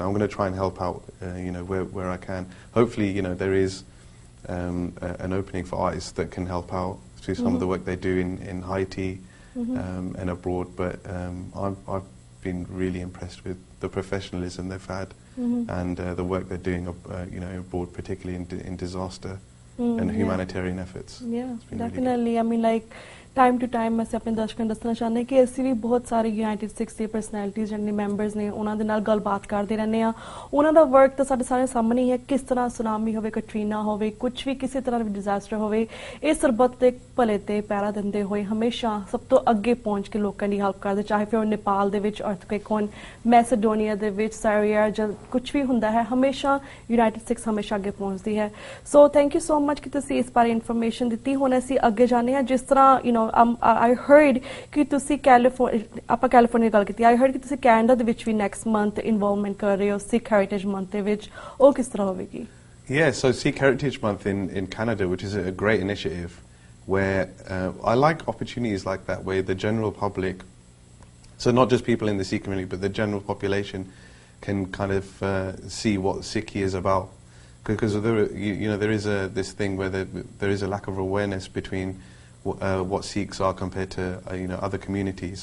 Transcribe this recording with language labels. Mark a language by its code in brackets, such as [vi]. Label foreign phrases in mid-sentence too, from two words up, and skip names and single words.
[en] I'm going to try and help out, where I can. Hopefully, there is an opening for artists that can help out through some of the work they do in Haiti and abroad. But I've been really impressed with the professionalism they've had and the work they're doing, abroad, particularly in disaster and humanitarian efforts. Yeah, definitely. Really, I mean, like time to time, [pa] ਅਸੀਂ ਆਪਣੇ ਦਰਸ਼ਕਾਂ ਨੂੰ ਦੱਸਣਾ ਚਾਹੁੰਦੇ ਕਿ ਅਸੀਂ ਵੀ ਬਹੁਤ ਸਾਰੇ ਯੂਨਾਈਟਿਡ ਸਿਕਸ ਦੇ ਪਰਸਨੈਲਿਟੀਜ਼ ਜਿਹੜੇ ਮੈਂਬਰਸ ਨੇ ਉਹਨਾਂ ਦੇ ਨਾਲ ਗੱਲਬਾਤ ਕਰਦੇ ਰਹਿੰਦੇ ਆ. ਉਹਨਾਂ ਦਾ ਵਰਕ ਤਾਂ ਸਾਡੇ ਸਾਰੇ ਸਾਹਮਣੇ ਹੀ ਹੈ. ਕਿਸ ਤਰ੍ਹਾਂ ਸੁਨਾਮੀ ਹੋਵੇ, ਕਟਰੀਨਾ ਹੋਵੇ, ਕੁਝ ਵੀ ਕਿਸੇ ਤਰ੍ਹਾਂ ਦਾ ਡਿਜ਼ਾਸਟਰ ਹੋਵੇ, ਇਹ ਸਰਬੱਤ ਦੇ ਭਲੇ ਤੇ ਪਹਿਰਾ ਦਿੰਦੇ ਹੋਏ ਹਮੇਸ਼ਾ ਸਭ ਤੋਂ ਅੱਗੇ ਪਹੁੰਚ ਕੇ ਲੋਕਾਂ ਦੀ ਹੈਲਪ ਕਰਦੇ, ਚਾਹੇ ਫਿਰ ਨੇਪਾਲ ਦੇ ਵਿੱਚ ਅਰਥਕੁਏਕ ਹੋਣ, ਮੈਸੇਡੋਨੀਆ ਦੇ ਵਿੱਚ ਸਾਰੀਆ, ਜਾਂ ਕੁਝ ਵੀ ਹੁੰਦਾ ਹੈ, ਹਮੇਸ਼ਾ ਯੂਨਾਈਟਿਡ ਸਿਕਸ ਹਮੇਸ਼ਾ ਅੱਗੇ ਪਹੁੰਚਦੀ ਹੈ. ਸੋ [en] thank you so much [pa] ਕਿ ਤੁਸੀਂ ਇਸ ਬਾਰੇ ਇਨਫੋਰਮੇਸ਼ਨ ਦਿੱਤੀ. ਹੁਣ ਅਸੀਂ ਅੱਗੇ ਜਾਂਦੇ ਹਾਂ. ਜਿਸ ਤਰ੍ਹਾਂ [en] I heard [pa] ਕਿ ਤੁਸੀਂ ਆਪਾਂ ਕੈਲੀਫੋਰਨੀਆ ਗੱਲ ਕੀਤੀ. [en] I heard [pa] ਕਿ ਤੁਸੀਂ ਕੈਨੇਡਾ ਦੇ ਵਿੱਚ ਵੀ [en] next month involvement [pa] ਕਰ ਰਹੇ ਹੋ Sikh Heritage Month ਦੇ ਵਿੱਚ. ਉਹ ਕਿਸ ਤਰ੍ਹਾਂ ਹੋਵੇਗੀ? [en] Yeah, so Sikh Heritage Month in Canada, which is a great initiative, where I like opportunities like that, where the general public, so not just people in the Sikh community, but the general population can kind of see what Sikhi is about. Because there is this thing where there is a lack of awareness between what Sikhs are compared to other communities.